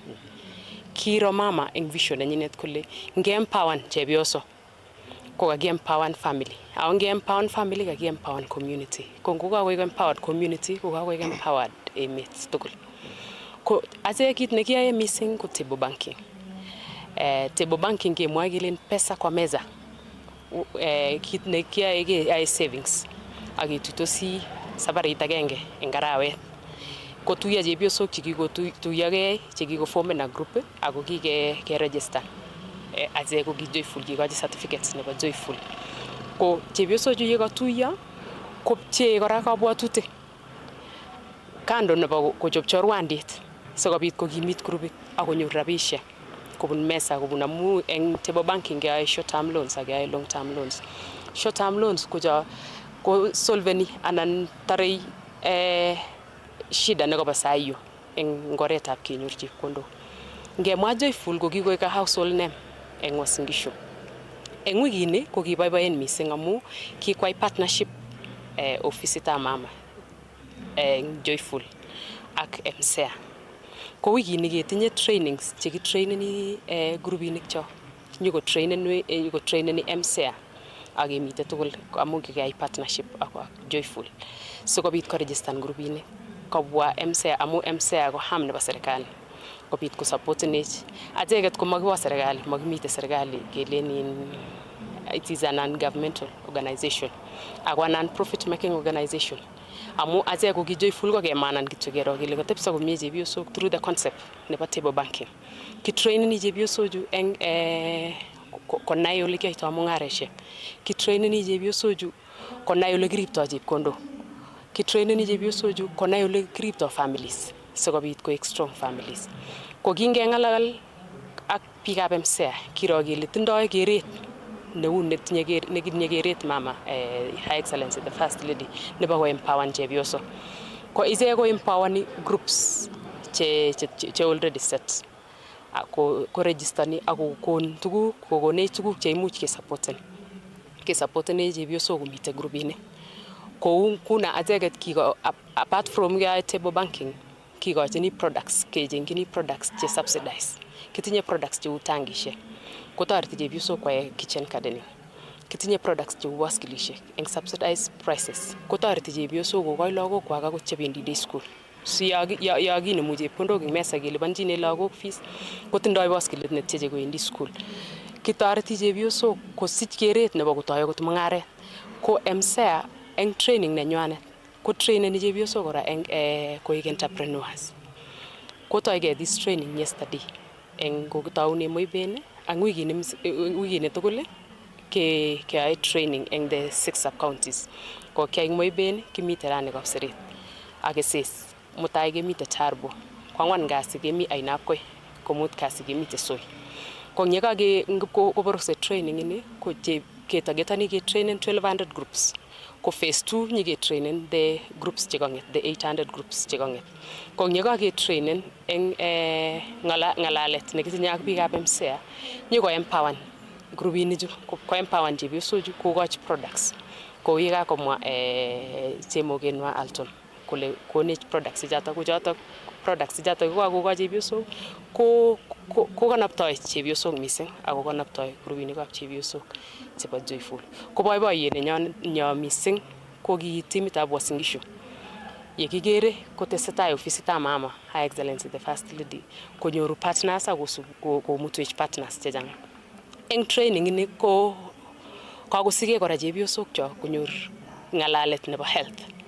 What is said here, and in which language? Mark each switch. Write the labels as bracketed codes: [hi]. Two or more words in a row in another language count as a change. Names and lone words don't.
[kln] Kiro mama eng vision nenyinet kole nge-empower chepyoso ko kagi-empower family. Ako nge-empower family kagi-empower community. Ko ngokakoek [en] empowered community [kln] ko kakoek empowered emet tugul. Ko ase kit ne kiyae missing ko [en] table banking. Table banking [kln] kemwoe kele pesa kwa meza. Kit ne kiyae savings. Akituitosi sabarit agenge eng arawet. Kotuiyo chepyosok chekikotuyogei chekikoformen na group ako kikeregister aze ko Joyful kikochi certificates nebo Joyful. Ko chepyosok chu yekatuiyo kopchee kora kabwatutik kando nebo kochop chorwandit sikobit kokimit grupit akonyor rabishek kobun mesa kobun amu eng [en] table banking [kln] keyoe [en] short term loans [kln] ak keyoe [en] long term loans. Short term loans [kln] ko solveni anan tarei shida nekobo saiyo eng ngoretab kenyor chepkondok. Ngemwa Joyful ko kikoek [en] a household name [kln] eng Uasin Gishu. Eng wikini ko kiboiboen missing amu kikwai partnership ofisitab mama eng Joyful ak MSEA. Ko wikini ketinye trainings chekitraineni grupinik cho. Nyiko traineni MSEA ak kemite tugul amu kikiyai partnership ak Joyful. Sikobit ko registan grupinik kobwa MSEA amu MSEA ko ham nebo serikali. kopit ko supportenech acheket ko makiwa serikali makimite serikali kelen [en] it is a non-governmental organization [kln] ako [en] a non-profit making organization [kln] amu achek ko ki joyful ko kemanan kityo kero kele kotepso komie chepyosok [en] through the concept [kln] nebo [en] table banking [kln] kitraineni chepyosochu eng konai ole kiyoitoi mung'areshek kitraineni chepyosochu konai ole kiriptoi chepkondok kitraineni chepyosochu konai ole kiriptoi families sikobit koek [en] strong families [kln] ko kingeng'alal ak biikab MCA kiro kele tindoi keret neu netinye keret mama [en] Her Excellency the First Lady [kln] nebo ko empower chepyosok ko ichek ko [en] empowering groups [kln] che [en] already set [kln] ko registani ako kokonech tuguk che imuch kesupporten chepyosok komite grupini kou kuna acheket kiko [en] apart from table banking [kln] kikochini products kechengchini products che subsidized kitinye products cheu tangishek kotoreti chepyosok koyai [en] kitchen gardening [kln] kitinye products cheu baskilishek eng [en] subsidized prices [kln] kotoreti chepyosok kokoi lagokwak akot chebendi [en] day school [kln] si ya kinemu chepkondok eng mesa kelipanchine lagok fees kotindoi baskilit netyeche kowendi school kitoreti chepyosok kosich keret nebo kotoi akot mung'aret ko MCA eng training nenywanet ko traineni chepyosok kora eng koek entrepreneurs kotoige [en] this training yesterday [kln] eng kokitaune Moiben ang wikini tugul keyae training eng [en] the 6 sub counties [kln] ko kyai Moiben kimite rani Kapseret ak Keses mutai kemite Tarbo kwangwan kasi kemi Ainabkoi komut kasi kemite Soi ko nyekake koborose training ini ko ketagetani ke trainen 1200 groups ko phase 2 nyike trainen [en] the groups [kln] chekang'et [en] the 800 groups [kln] chekang'et ko nyekake trainen eng ngalalet nekitinye ak biikab MCA nyiko empower grupinichu ko empower chepyosochu kokochi products kou ye kakomwa chemogenwa Alton kole konech products chotok ko chotok products chotok ko kakokochi chepyosok ko kanaptoi chepyosok mising ako kanaptoi grupinikab chepyosok chebo Joyful ko boiboiyet nenyo mising ko ki timitab Uasin Gishu ye kikere kotesetai ofisitab mama [en] Her Excellency the First Lady [kln] konyoru partners ako komutwech partners chechang eng training ini ko kakosike kora chepyosok cho konyor ng'alalet nebo health